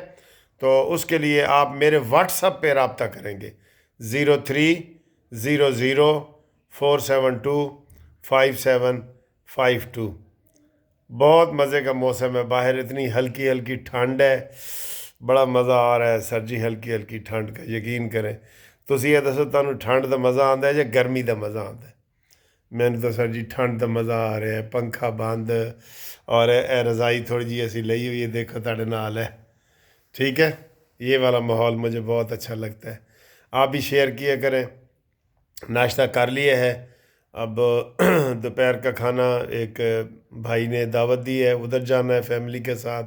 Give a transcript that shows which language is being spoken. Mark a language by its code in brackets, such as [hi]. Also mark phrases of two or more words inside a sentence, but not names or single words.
[ur] تو اس کے لیے آپ میرے واٹس اپ پہ رابطہ کریں گے 03004725 بہت مزے کا موسم ہے باہر. اتنی ہلکی ہلکی ٹھنڈ ہے, بڑا مزہ آ رہا ہے سر جی. ہلکی ہلکی ٹھنڈ کا یقین کریں. [pa] تسی یہ دسو تانوں ٹھنڈ دا مزہ آندا ہے یا گرمی دا مزہ آندا ہے؟ ਮੈਨੂੰ ਤਾਂ ਸਰ ਜੀ ਠੰਡ ਦਾ ਮਜ਼ਾ ਆ ਰਿਹਾ ਹੈ. ਪੰਖਾ ਬੰਦ اور اے رضائی تھوڑی جی ایسی لئی ہوئی ہے, دیکھو تاڑے نال ہے. [ur] ٹھیک ہے, یہ والا ماحول مجھے بہت اچھا لگتا ہے. آپ بھی شیئر کیا کریں. ناشتہ کر لیے ہے, اب دوپہر کا کھانا ایک بھائی نے دعوت دی ہے, ادھر جانا ہے فیملی کے ساتھ.